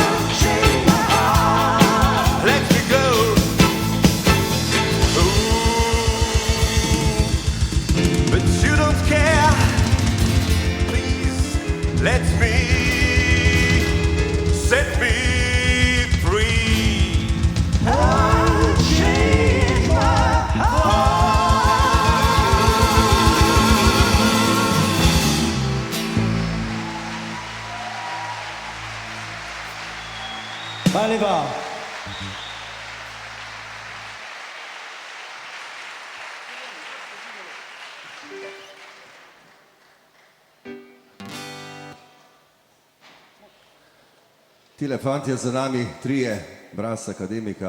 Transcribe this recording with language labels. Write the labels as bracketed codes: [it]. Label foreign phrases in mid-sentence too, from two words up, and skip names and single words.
[en] Let me go. Ooh, but you don't care. Please let me set me free. [sl] Hvala lepa. Tile fantje za nami, trije, brez akademika.